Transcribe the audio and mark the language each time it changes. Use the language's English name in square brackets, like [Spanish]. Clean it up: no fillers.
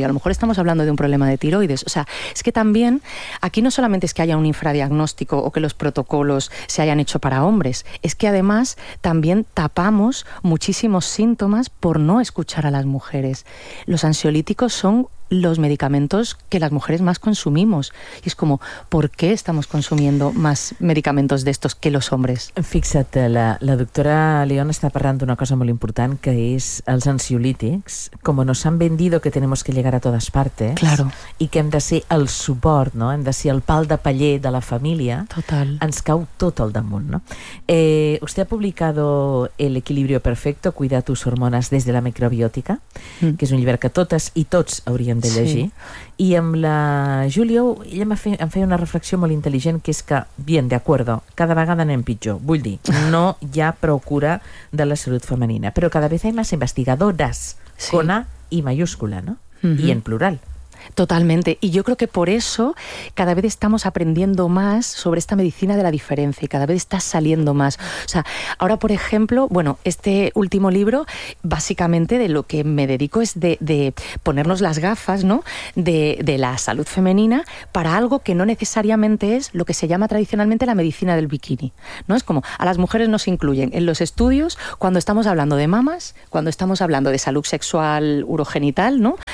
[Spanish] Y a lo mejor estamos hablando de un problema de tiroides. O sea, es que también aquí no solamente es que haya un infradiagnóstico o que los protocolos se hayan hecho para hombres, es que además también tapamos muchísimos síntomas por no escuchar a las mujeres. Los ansiolíticos son los medicamentos que las mujeres más consumimos. Y es como, ¿por qué estamos consumiendo más medicamentos de estos que los hombres? [Catalan] Fixa't, la doctora León està parlant d'una cosa molt important, que és els ansiolítics. [Spanish] Como nos han vendido que tenemos que llegar a todas partes, claro, [Catalan] i que hem de ser el suport, no?, hem de ser el pal de paller de la família, total, ens cau tot al damunt. No? [Spanish] Usted ha publicado [Catalan] El equilibrio perfecto, cuida tus hormonas desde la microbiótica, que és un llibre que totes i tots hauríem hem de llegir. Sí. I amb la Júlia, ella em feia una reflexió molt intel·ligent, que és que, [Spanish] bien, de acuerdo, [Catalan] cada vegada anem pitjor. Vull dir, no hi ha prou cura de la salut femenina, però cada vegada hi ha més investigadores, sí, con A i mayúscula, no? Uh-huh. I en plural. [Spanish] Totalmente. Y yo creo que por eso cada vez estamos aprendiendo más sobre esta medicina de la diferencia y cada vez está saliendo más. O sea, ahora, por ejemplo, bueno, este último libro, básicamente de lo que me dedico es de ponernos las gafas, ¿no?, de la salud femenina para algo que no necesariamente es lo que se llama tradicionalmente la medicina del bikini, ¿no? Es como, a las mujeres nos incluyen en los estudios cuando estamos hablando de mamas, cuando estamos hablando de salud sexual urogenital, ¿no?